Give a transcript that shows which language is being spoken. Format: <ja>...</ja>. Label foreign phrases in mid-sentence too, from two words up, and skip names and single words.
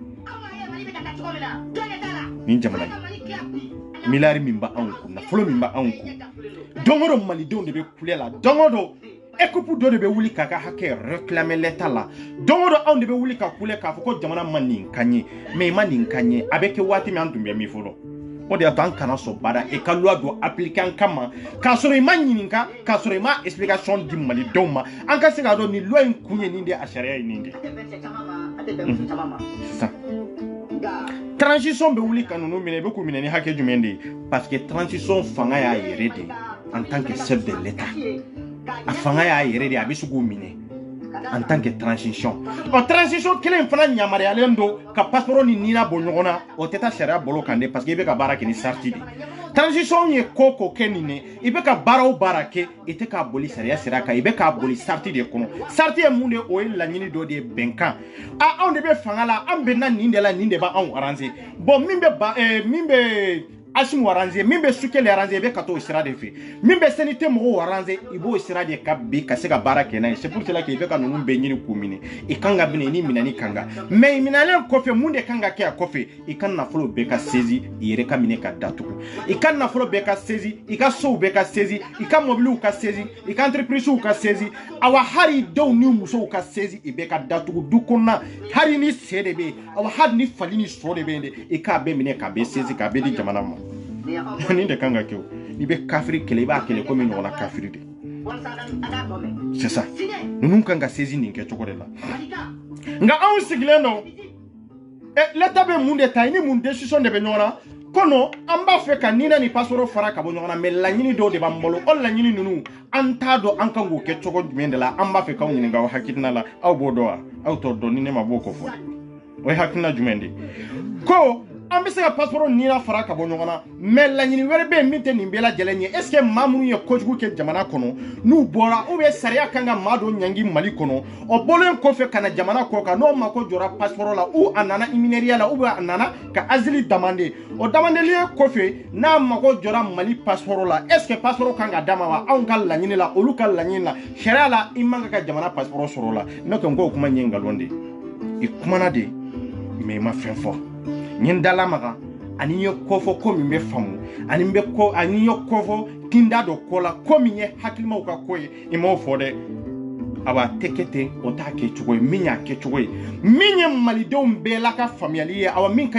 <bm>nin jamana ye miliyari min bɛ anw kun nafolo min bɛ anw kun don o don malidenw de bɛ kulɛ la don o don équipe dɔ de bɛ wuli k'a ka hakɛ</bm> <fr>réclamer l'état</fr> <bm>la don o don anw de bɛ wuli ka kule k'a fɔ ko jamana ma nin ka ɲɛ mais i ma nin ka ɲɛ a bɛ kɛ waati min an tun bɛ min fɔlɔ o de y'a to an kana sɔn baara i ka loi don appliquer an kama k'a sɔrɔ i ma ɲininka k'a sɔrɔ i ma explication di malidenw ma an ka se k'a dɔn nin loi in kun ye nin de a sariya ye nin de sisan transition bɛ wuli ka ninnu minɛ i bɛ k'u minɛ ni hakɛ jumɛn de ye</bm> <fr>parce que</fr> <bm>transition fanga y'a yɛrɛ de</bm> <fr>en tant que chef de l'état</fr> <bm>a fanga y'a yɛrɛ de a bɛ se k'u minɛ</bm> <fr>en tant que transition</fr> <bm>transition kelen fana yamaruyalen don ka passeport ni nina bɔ ɲɔgɔn na o tɛ taa sariya bolo kan de</bm> <fr>parce que</fr> <bm>i bɛ ka baara kɛ ni sarti de transition ye ko kɛ nin ne i bɛ ka baara o baara kɛ i tɛ k'a boli sariya sira kan i bɛ k'a boli sarti de kɔnɔ sarti ye mun de o ye laɲini dɔ de ye bɛnkan anw de bɛ fanga la an bɛnna nin de la nin de b'anw arranger bon min bɛ Asimu arranger min bɛ Sukɛli arranger i bɛ ka t'o sira de fɛ min bɛ CNT mɔgɔw arranger i b'o sira de ka bi ka se ka baara kɛ n'a ye</bm> <fr>c'est pour cela que</fr> <bm>i bɛ ka ninnu bɛɛ ɲini k'u minɛ i kan ka minɛ i ni minɛni kan ka mais i minɛlen kɔfɛ mun de kan ka kɛ a kɔfɛ i ka nafolo bɛɛ ka saisie i yɛrɛ ka minɛ ka datugu i ka nafolo bɛɛ ka saisie i ka sow bɛɛ ka saisie i ka mobiliw ka saisie i ka entreprisew ka saisie awa hali denw ni musow ka saisie i bɛɛ ka datugu du kɔnɔna hali ni se de bɛ yen awa hali ni fali ni sɔ de bɛ yen de i k'a bɛɛ minɛ k'a bɛɛ saisie k'a bɛɛ di jamana ma nin de kan ka kɛ o i bɛ kafiri kɛlɛ i b'a kɛlɛ komi ɲɔgɔnna kafiri de</bm> <fr>c'est ça</fr> <bm>ninnu kan ka saisie nin kɛ cogo de la nka anw sigilen don l'état bɛ mun de ta i ni mun décision de bɛ ɲɔgɔn na ko non an b'a fɛ ka nina ni passeport fara ka bɔ ɲɔgɔn na mais laɲini dɔw de b'an bolo o laɲini ninnu an t'a dɔn an kan k'o kɛ cogo jumɛn de la an b'a fɛ k'aw ɲininka aw hakilina la aw b'o dɔn wa aw t'o dɔn ni ne ma b'o kɔ fɔ o ye hakilina jumɛn de ko an bɛ se ka passeport nina fara ka bɔ ɲɔgɔn na mais laɲini wɛrɛ bɛ yen min tɛ nin bɛɛ lajɛlen ye</bm> <fr>est ce que</fr> <bm>maa minnu ye kojugu kɛ jamana kɔnɔ n'u bɔra</bm> <fr>ou bien</fr> <bm>sariya kan ka maa dɔ ɲangi Mali kɔnɔ o bɔlen kɔfɛ ka na jamana kɔ kan n'o mako jɔra passeport la ou a nana immineria la ou bien a nana ka</bm> <fr>asile demander</fr> <bm>o demandeli kɔfɛ n'a mako jɔra Mali passeport la</bm> <fr>est ce que</fr> <bm>passeport kan ka d'a ma wa anw ka laɲini la olu ka laɲini la sariya la i man ka jamana passeport sɔrɔ la ne ko n ko o kuma ɲɛ nkalon de i kumana de mais i ma fɛn fɔ ɲin dala maga ani ye kofɔ ko min bɛ faamu ani ye kofɔ kinda dɔ ko la ko min ye hakilimaw ka ko ye i m'o fɔ dɛ a b'a tɛ kɛ ten o t'a kɛ cogo ye min y'a kɛ cogo ye min ye malidenw bɛɛ la ka faamuyali ye awa min ka</bm>